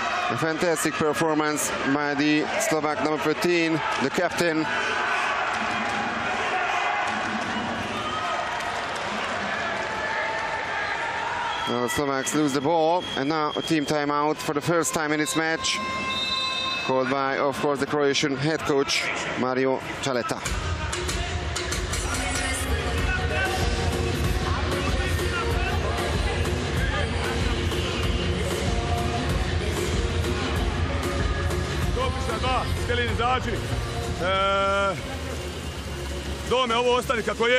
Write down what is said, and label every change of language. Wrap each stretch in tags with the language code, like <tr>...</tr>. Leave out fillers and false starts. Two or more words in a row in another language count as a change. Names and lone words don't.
<en>A fantastic performance by the Slovak number 13, the captain. Now the Slovaks lose the ball, and now a team timeout for the first time in this match, called by, of course, the Croatian head coach, Mario Čaleta.</en> <hr>Skelin, izađi. Dome, ovo ostani kako je.</hr>